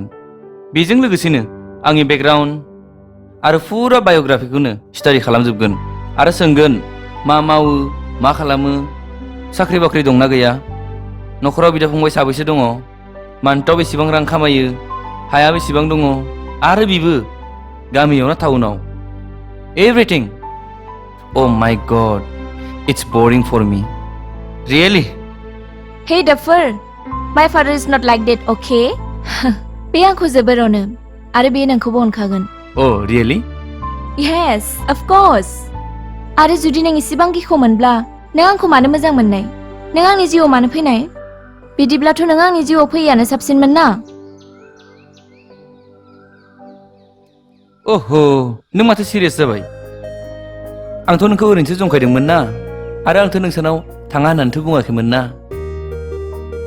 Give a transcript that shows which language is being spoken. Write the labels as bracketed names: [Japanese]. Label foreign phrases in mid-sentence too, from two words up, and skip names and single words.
[Bodo] बेजों लोगोसेनो आंनि बेकग्राउन्ड आरो फुरा बाय'ग्राफिखौनो स्टाडि खालामजोबगोन आरो सोंगोन मा मावो, मा खालामो, साख्रि बाख्रि दंना गैया, न'खराव बिदा फंबाय साबैसे दङ, मान्थआव बेसेबां रां खामायो, हाया बेसेबां दङ, आरो बिबो गामियाव ना टाउनाव। [English] Everything. Oh my God, it's boring for me. रियेलि? Hey Duffer, my father is not like that, okay? [Bodo] बे आंखौ जोबोर अनो आरो बे नोंखौबो अनखागोन। [English] Oh really? Yes, of course. [Bodo] आरो जुदि नों इसेबां गिखौमोनब्ला नों आंखौ मानो मोजां मोननाय? नों आंनि जिउआव मानो फैनाय? बिदिब्लाथ' नों आंनि जिउआव फैयानो साबसिनमोन ना? ओहो, नों माथो सिरियास जाबाय? आंथ' नोंखौ ओरैनोसो जंखायदोंमोन ना, आरो आंथ' नोंसानाव थाङा होननानैथ' बुङाखैमोन ना।